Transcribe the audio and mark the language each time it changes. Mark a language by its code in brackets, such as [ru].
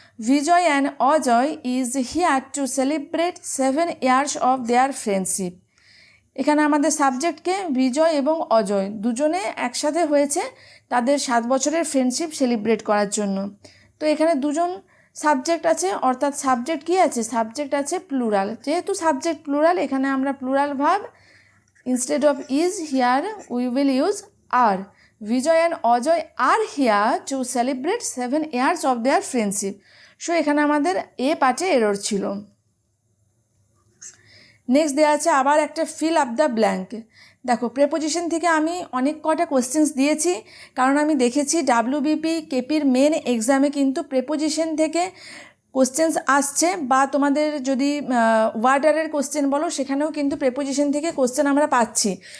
[en] Bijoy and Ajay is here to celebrate 7 years of their friendship. [bn] এখানে আমাদের সাবজেক্টকে বিজয় এবং অজয় দুজনে একসাথে হয়েছে তাদের 7 বছরের ফ্রেন্ডশিপ সেলিব্রেট করার জন্য। তো এখানে দুজন সাবজেক্ট আছে, অর্থাৎ সাবজেক্ট কী আছে? সাবজেক্ট আছে প্লুরাল। যেহেতু সাবজেক্ট প্লুরাল, এখানে আমরা plural verb [en] instead of is here we will use are. Vijay and Ajay are here to celebrate 7 years of their friendship. [bn] So এখানে আমাদের এ পার্টে এরর ছিল। নেক্সট দেওয়া আছে আবার একটা [en] Fill up the blank. [bn] দেখো, প্রেপোজিশন থেকে আমি অনেক কটা কোয়েশ্চেন্স দিয়েছি, কারণ আমি দেখেছি ডাব্লিউবিপি কেপির মেন এক্সামে কিন্তু প্রেপোজিশন থেকে কোশ্চেন্স আসছে, বা তোমাদের যদি ওয়ার্ডারের কোশ্চেন বলো সেখানেও কিন্তু প্রেপোজিশন থেকে কোশ্চেন আমরা পাচ্ছি।